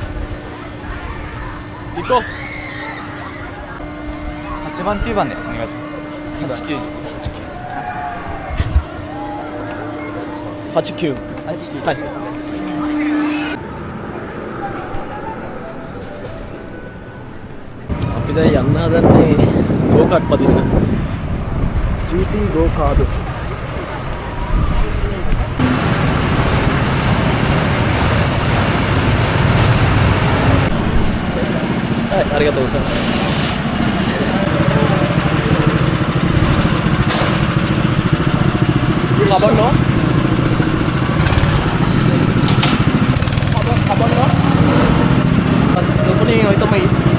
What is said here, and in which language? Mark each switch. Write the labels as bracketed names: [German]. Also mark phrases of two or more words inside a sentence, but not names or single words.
[Japanese] 行こう。 8番9番でお願いします。 89. [Sinhala] はい。අපි දැන් යන්න හදන්නේ [English] go kart [Sinhala] පදින්න. [English] GT go kart. [Japanese] はい、ありがとうございます。カバンのどこに置いてもいい？